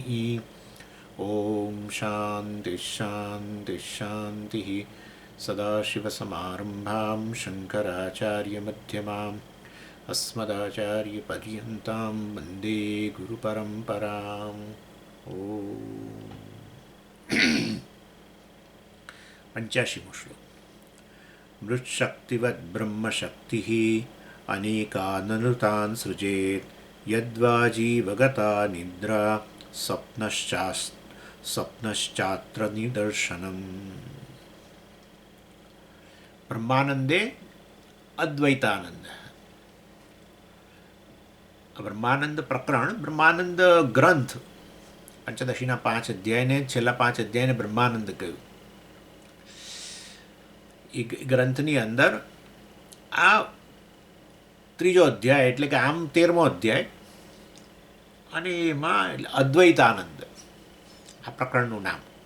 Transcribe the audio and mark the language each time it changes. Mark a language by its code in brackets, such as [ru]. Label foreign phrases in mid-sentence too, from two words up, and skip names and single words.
[sa] ॐ शान्तिः शान्तिः शान्तिः सदाशिवसमारम्भां शङ्कराचार्यमध्यमाम् अस्मदाचार्यपर्यन्तां वन्दे गुरुपरम्पराम् ॐ 85मो श्लोक मृच्छक्तिवद् ब्रह्मशक्तिः अनेकाननुतान् सृजेत् यद्वा जीवगता निद्रा स्वप्नश्चात्र निदर्शनम् ब्रह्मानंदे अद्वैतानंद [gu] બ્રહ્માનંદ પ્રકરણ બ્રહ્માનંદ ગ્રંથ પંચદશીના 5 અધ્યાયને છેલ્લા 5 અધ્યાયને બ્રહ્માનંદ કહ્યું. એ ગ્રંથની અંદર આ ત્રીજો અધ્યાય એટલે કે આમ 13મો અધ્યાય અને એમાં અદ્વૈતાનંદ આ પ્રકરણનું નામ.